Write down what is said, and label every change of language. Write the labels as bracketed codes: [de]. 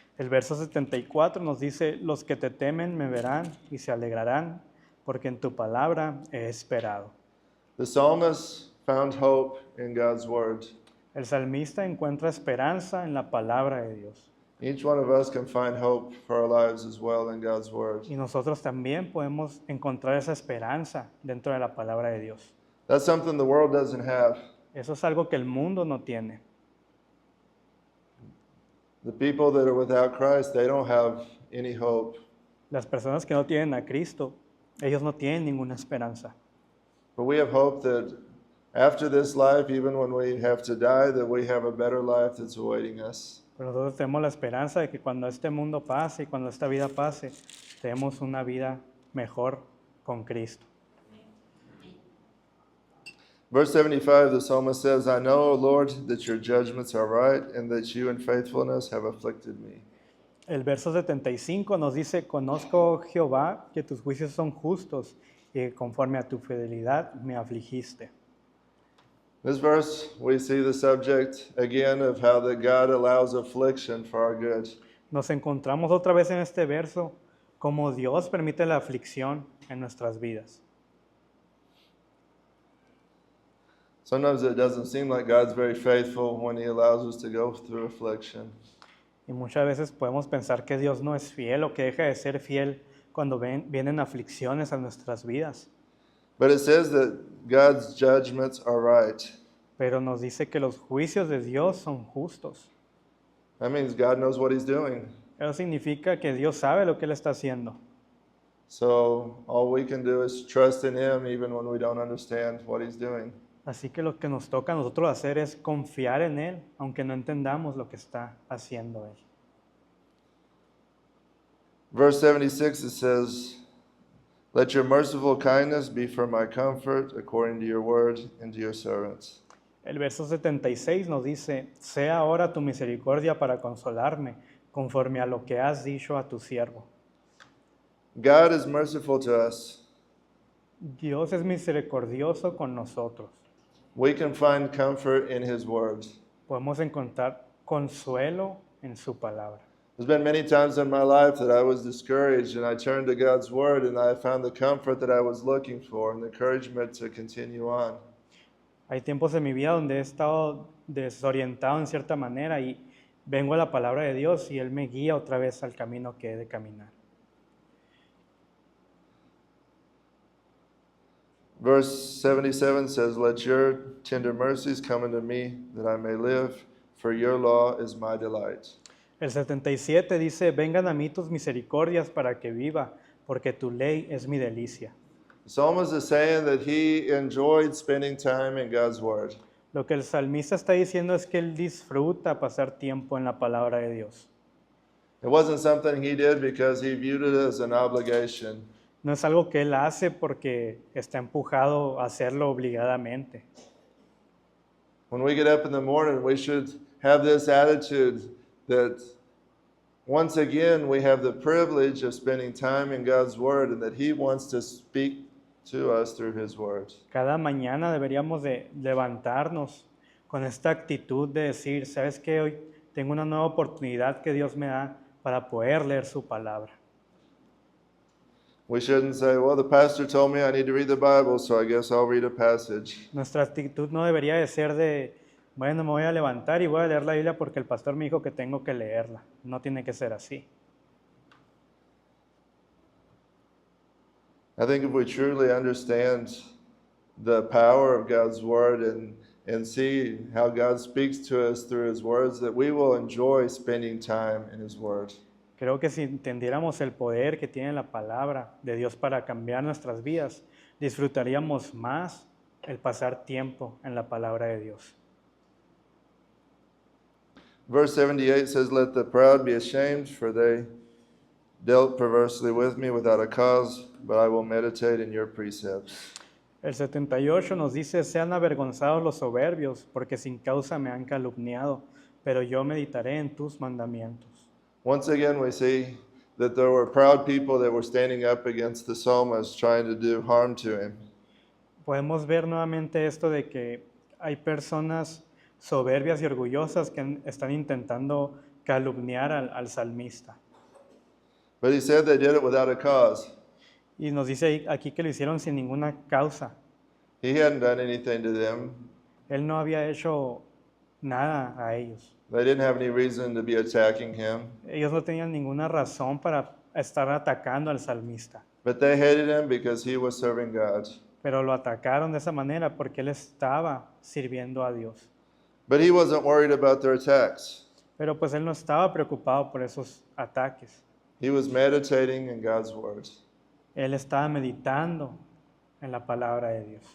[es] El verso 74 nos dice, los que te temen me verán y se alegrarán, porque en tu palabra he esperado. [en] The psalmist found hope in God's Word. [es] El salmista encuentra esperanza en la palabra de Dios. [en] Each one of us can find hope for our lives as well in God's Word. [es] Y nosotros también podemos encontrar esa esperanza dentro de la palabra de Dios. [en] That's something the world doesn't have. [es] Eso es algo que el mundo no tiene. [en] The people that are without Christ, they don't have any hope. [es] Las personas que no tienen a Cristo, ellos no tienen ninguna esperanza. [en] But we have hope that after this life, even when we have to die, that we have a better life that's awaiting us. [es] Pero nosotros tenemos la esperanza de que cuando este mundo pase y cuando esta vida pase, tenemos una vida mejor con Cristo. [en] Verse 75, the psalmist says, I know, O Lord, that your judgments are right and that you in faithfulness have afflicted me. [es] El verso 75 nos dice, conozco, Jehová, que tus juicios son justos y que conforme a tu fidelidad me afligiste. [en] This verse, we see the subject again of how that God allows affliction for our good. [es] Nos encontramos otra vez en este verso, como Dios permite la aflicción en nuestras vidas. [en] Sometimes it doesn't seem like God's very faithful when He allows us to go through affliction. [es] Y muchas veces podemos pensar que Dios no es fiel o que deja de ser fiel cuando vienen aflicciones a nuestras vidas. [en] But it says that God's judgments are right. [es] Pero nos dice que los juicios de Dios son justos. [en] That means God knows what He's doing. [es] Eso significa que Dios sabe lo que Él está haciendo. [en] So all we can do is trust in Him even when we don't understand what He's doing. [es] Así que lo que nos toca a nosotros hacer es confiar en Él, aunque no entendamos lo que está haciendo Él. [en] Verse 76, it says, Let your merciful kindness be for my comfort, according to your word, and to your servants. [es] El verso 76 nos dice, sea ahora tu misericordia para consolarme, conforme a lo que has dicho a tu siervo. [en] God is merciful to us. [es] Dios es misericordioso con nosotros. [en] We can find comfort in His word. [es] Podemos encontrar consuelo en su palabra. [en] There's been many times in my life that I was discouraged and I turned to God's word and I found the comfort that I was looking for and the encouragement to continue on. [es] Hay tiempos en mi vida donde he estado desorientado en cierta manera y vengo a la palabra de Dios y Él me guía otra vez al camino que he de caminar. [en] Verse 77 says, Let your tender mercies come unto me, that I may live, for your law is my delight. [es] El 77 dice, vengan a mí tus misericordias para que viva, porque tu ley es mi delicia. [en] The psalmist is saying that he enjoyed spending time in God's word. [es] Lo que el salmista está diciendo es que él disfruta pasar tiempo en la palabra de Dios. [en] It wasn't something he did because he viewed it as an obligation. [es] No es algo que él hace porque está empujado a hacerlo obligadamente. [en] When we get up in the morning, we should have this attitude that once again we have the privilege of spending time in God's word and that He wants to speak to us through His word. [es] Cada mañana deberíamos de levantarnos con esta actitud de decir, ¿sabes qué? Hoy tengo una nueva oportunidad que Dios me da para poder leer su palabra. [en] We shouldn't say, well, the pastor told me I need to read the Bible, so I guess I'll read a passage. [es] Nuestra actitud no debería de ser de, bueno, me voy a levantar y voy a leer la Biblia porque el pastor me dijo que tengo que leerla. No tiene que ser así. [en] I think if we truly understand the power of God's word and see how God speaks to us through His words, that we will enjoy spending time in His word. [es] Creo que si entendiéramos el poder que tiene la palabra de Dios para cambiar nuestras vidas, disfrutaríamos más el pasar tiempo en la palabra de Dios. [en] Verse 78 says, Let the proud be ashamed, for they dealt perversely with me without a cause, but I will meditate in your precepts. [es] El 78 nos dice, sean avergonzados los soberbios, porque sin causa me han calumniado, pero yo meditaré en tus mandamientos. [en] Once again, we see that there were proud people that were standing up against the psalmist, trying to do harm to him. [es] Podemos ver nuevamente esto de que hay personas soberbias y orgullosas que están intentando calumniar al salmista. [en] But he said they did it without a cause. [es] Y nos dice aquí que lo hicieron sin ninguna causa. [en] He hadn't done anything to them. [es] Él no había hecho nada a ellos. [en] They didn't have any reason to be attacking him, [es] Ellos no tenían ninguna razón para estar atacando al salmista, [en] but they hated him because he was serving God. [es] pero lo atacaron de esa manera porque él estaba sirviendo a Dios. [en] But he wasn't worried about their attacks. [es] Pero pues él no estaba preocupado por esos ataques. [en] He was meditating in God's word. [es] Él estaba meditando en la palabra de Dios.